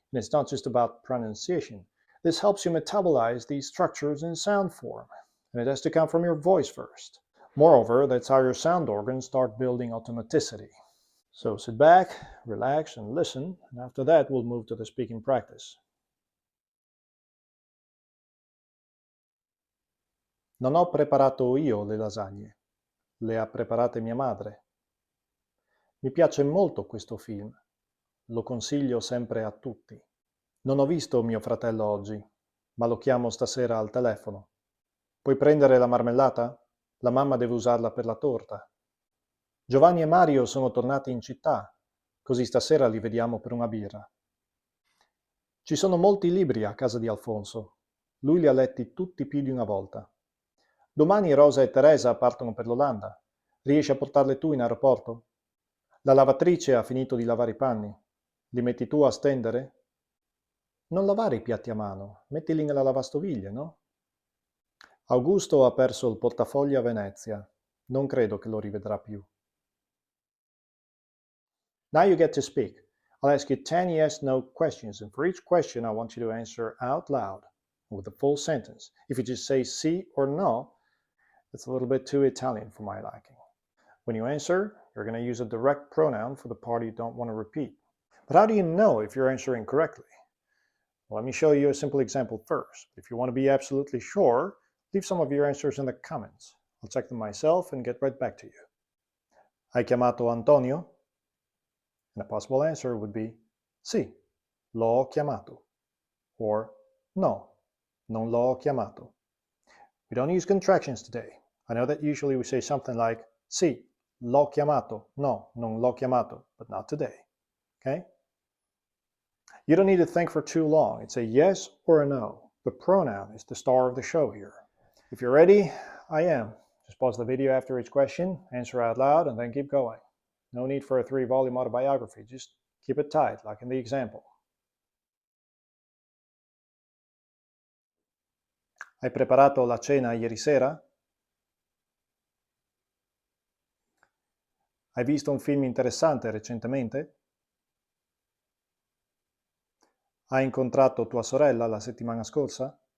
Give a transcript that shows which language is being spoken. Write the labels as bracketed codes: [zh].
[en] And it's not just about pronunciation. This helps you metabolize these structures in sound form. And it has to come from your voice first. Moreover, that's how your sound organs start building automaticity. So sit back, relax, and listen. And after that, we'll move to the speaking practice. [it] Non ho preparato io le lasagne, le ha preparate mia madre. Mi piace molto questo film, lo consiglio sempre a tutti. Non ho visto mio fratello oggi, ma lo chiamo stasera al telefono. Puoi prendere la marmellata? La mamma deve usarla per la torta. Giovanni e Mario sono tornati in città, così stasera li vediamo per una birra. Ci sono molti libri a casa di Alfonso, lui li ha letti tutti più di una volta. Domani Rosa e Teresa partono per l'Olanda. Riesci a portarle tu in aeroporto? La lavatrice ha finito di lavare i panni. Li metti tu a stendere? Non lavare i piatti a mano, mettili nella lavastoviglie, no? Augusto ha perso il portafogli a Venezia. Non credo che lo rivedrà più. [en] Now you get to speak. I'll ask you 10 yes/no questions, and for each question I want you to answer out loud with the full sentence. If you just say sì or no, it's a little bit too Italian for my liking. When you answer, you're going to use a direct pronoun for the part you don't want to repeat. But how do you know if you're answering correctly? Well, let me show you a simple example first. If you want to be absolutely sure, leave some of your answers in the comments. I'll check them myself and get right back to you. [it] Hai chiamato Antonio? [en] And a possible answer would be [it] sì, l'ho chiamato. [en] Or [it] no, non l'ho chiamato. [en] We don't use contractions today. I know that usually we say something like, [it] sì, l'ho chiamato. No, non l'ho chiamato, [en] but not today. Okay? You don't need to think for too long. It's a yes or a no. The pronoun is the star of the show here. If you're ready, I am. Just pause the video after each question, answer out loud, and then keep going. No need for a 3-volume autobiography. Just keep it tight, like in the example. [it] Hai preparato la cena ieri sera? Hai visto un film interessante recentemente? Hai incontrato tua sorella la settimana scorsa?